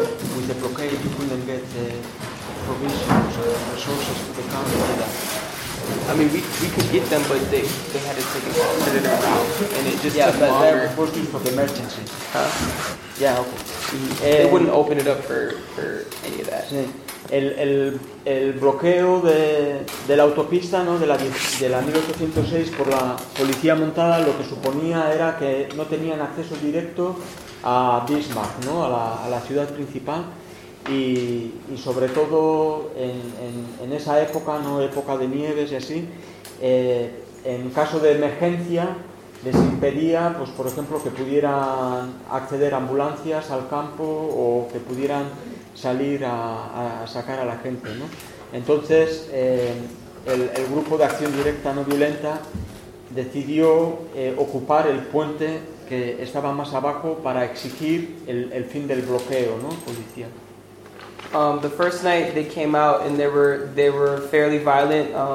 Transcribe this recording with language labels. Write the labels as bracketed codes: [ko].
[en] With the blockade, you couldn't get the provisions or resources to the camp either. I mean, we could get them, but they had to take an alternative route, and it just took longer. Yeah, but they were supposed to be for the emergency. Huh? Yeah, okay. They wouldn't open it up for any of that. [es] Sí. El bloqueo de la autopista, ¿no?, de la 1806 por la policía montada, lo que suponía era que no tenían acceso directo a Bismarck, ¿no?, a la ciudad principal. Y sobre todo en esa época, ¿no?, época de nieves y así, en caso de emergencia les impedía, pues por ejemplo, que pudieran acceder ambulancias al campo o que pudieran salir a sacar a la gente, ¿no? Entonces el grupo de acción directa no violenta decidió ocupar el puente que estaba más abajo para exigir el fin del bloqueo, ¿no?, policial. [en] The first night they came out and they were fairly violent.